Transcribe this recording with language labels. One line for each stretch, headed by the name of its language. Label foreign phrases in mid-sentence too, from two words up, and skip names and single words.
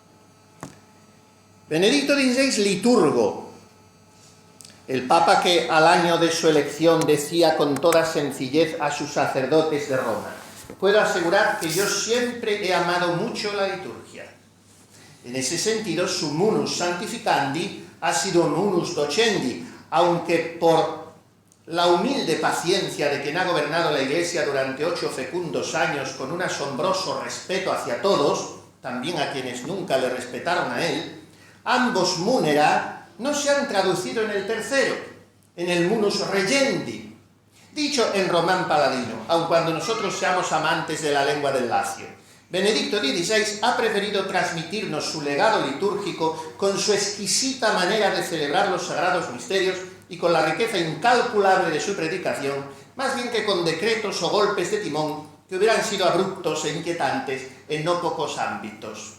Spanish: Benedicto XVI, liturgo, el Papa que al año de su elección decía con toda sencillez a sus sacerdotes de Roma: puedo asegurar que yo siempre he amado mucho la liturgia. En ese sentido, su
Latin: munus sanctificandi
Spanish: ha sido
Latin: munus docendi,
Spanish: aunque por la humilde paciencia de quien ha gobernado la Iglesia durante 8 fecundos años con un asombroso respeto hacia todos, también a quienes nunca le respetaron a él, ambos munera no se han traducido en el tercero, en el
Latin: munus regendi,
Spanish: dicho en román paladino, aun cuando nosotros seamos amantes de la lengua del Lacio. Benedicto XVI ha preferido transmitirnos su legado litúrgico con su exquisita manera de celebrar los sagrados misterios y con la riqueza incalculable de su predicación, más bien que con decretos o golpes de timón que hubieran sido abruptos e inquietantes en no pocos ámbitos.